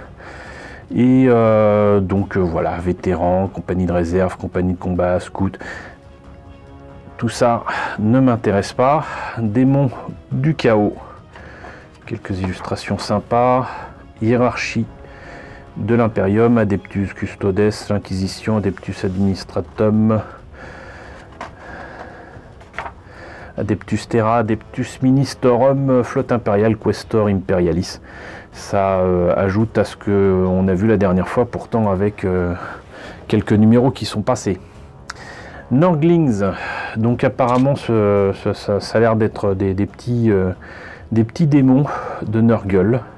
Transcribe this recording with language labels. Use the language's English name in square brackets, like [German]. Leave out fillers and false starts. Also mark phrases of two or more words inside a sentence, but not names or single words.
[French] Et voilà, vétérans, compagnie de réserve, compagnie de combat, scout. Tout ça ne m'intéresse pas. Démons du chaos. Quelques illustrations sympas. Hiérarchie de l'Imperium. Adeptus Custodes, l'Inquisition, Adeptus Administratum. Adeptus Terra, Adeptus Ministorum, Flotte Impériale, Questor Imperialis. Ça ajoute à ce qu'on a vu la dernière fois, pourtant avec quelques numéros qui sont passés. Norglings, donc apparemment ça a l'air d'être des petits démons de Nurgle.